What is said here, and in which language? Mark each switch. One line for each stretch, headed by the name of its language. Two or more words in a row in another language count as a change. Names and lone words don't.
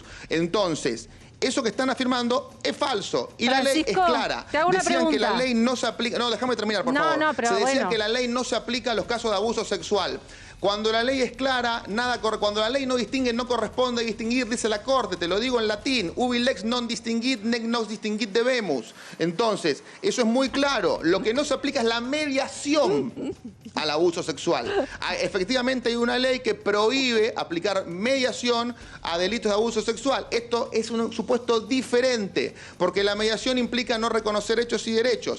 Spanish: Entonces, eso que están afirmando es falso. Y la ley es clara. Decían que la ley no se aplica... No, déjame terminar, por favor. Se decía que la ley no se aplica a los casos de abuso sexual. Cuando la ley es clara, cuando la ley no distingue, no corresponde distinguir, dice la Corte, te lo digo en latín,
Latin: ubi lex non distinguit, nec nos distinguit debemus.
Spanish: Entonces, eso es muy claro. Lo que no se aplica es la mediación al abuso sexual. Efectivamente hay una ley que prohíbe aplicar mediación a delitos de abuso sexual. Esto es un supuesto diferente, porque la mediación implica no reconocer hechos y derechos.